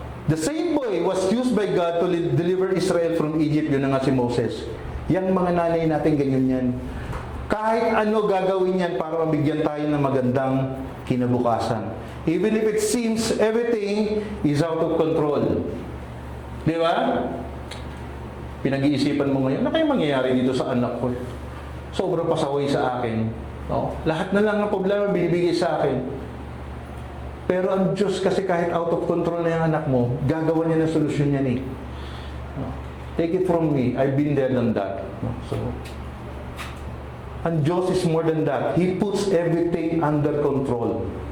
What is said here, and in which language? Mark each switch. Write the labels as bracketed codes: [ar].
[en] The same boy was used by God to deliver Israel from Egypt. [tl] Yun na nga si Moses. Yang mga nanay natin ganyan yan. Kahit ano gagawin yan para mabigyan tayo ng magandang kinabukasan. [en] Even if it seems everything is out of control. [tl] Di ba? Pinag-iisipan mo ngayon, ano kaya mangyayari dito sa anak ko? Sobrang pasaway sa akin. No? Lahat na lang ng problema binibigay sa akin. Pero ang Diyos kasi kahit [en] out of control [tl] na yung anak mo, gagawa niya ng solusyon niya eh. No? [en] Take it from me, I've been there than that. No? So, ang Diyos is more than that. He puts everything under control.